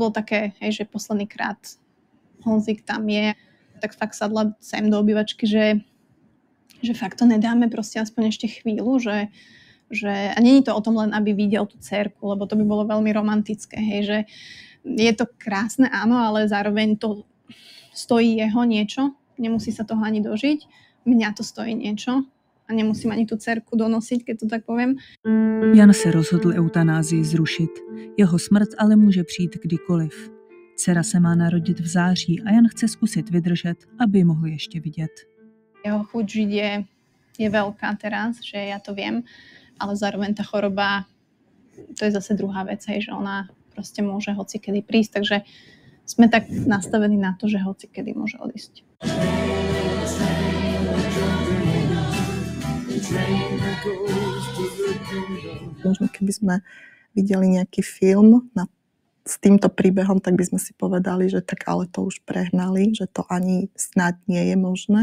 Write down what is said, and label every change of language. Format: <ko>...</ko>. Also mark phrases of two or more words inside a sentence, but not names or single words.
<sk>bolo také, hej, že posledný krát Honzik tam je, tak fakt sadla sem do obývačky, že fakt to nedáme proste aspoň ešte chvíľu, že a nie je to o tom len, aby videl tú dcérku, lebo to by bolo veľmi romantické, hej, že je to krásne, áno, ale zároveň to stojí jeho niečo, nemusí sa toho ani dožiť, mňa to stojí niečo a nemusím ani tú dcérku donosiť, keď to tak poviem.</sk> <cs>Jan se rozhodl eutanázii zrušit. Jeho smrt ale může přijít kdykoliv. Dcera se má narodit v září a Jan chce zkusit vydržet, aby mohl ještě vidět.</cs> <sk>Jeho chuť žiť je veľká teraz, že ja to viem, ale zároveň tá choroba, to je zase druhá vec, hej, že ona proste môže hocikedy prísť, takže sme tak nastavení na to, že hocikedy môže odísť. Možno keby sme videli nejaký film s týmto príbehom, tak by sme si povedali, že tak ale to už prehnali, že to ani snad nie je možné.</sk>